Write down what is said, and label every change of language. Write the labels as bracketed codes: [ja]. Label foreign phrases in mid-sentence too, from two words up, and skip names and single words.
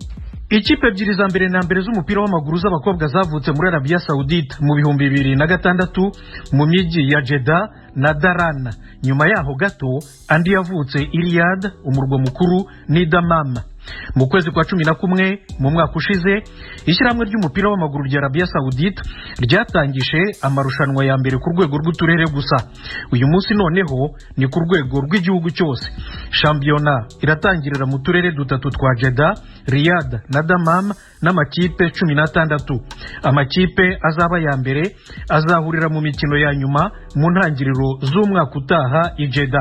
[rw] Ikipe ebyiri za mbere na mbere z'umupira w'amaguru z'abakobwa zavutse muri Arabia Saudite mu 2006 mu miji ya Jeddah na Daran. Nyuma yaho gato andi yavutse Riyadh umurwa mukuru ni Dammam. Mu kwezi kwa 11 mu mwaka ushize ishyirahamwe ry'umupira w'amaguru rya Arabia Saudite ryatangije amarushanwa ya mbere ku rwego rw'uturere gusa. Uyu munsi noneho ni ku rwego rw'igihugu cyose. Shampiyona iratangirira mu turere dutatu twa Jeddah, Riyadh na Dammam n'amakipe 16. Amakipe azaba ya mbere azahurira mu mikino ya nyuma mu ntangiriro z'umwaka utaha i Jeddah.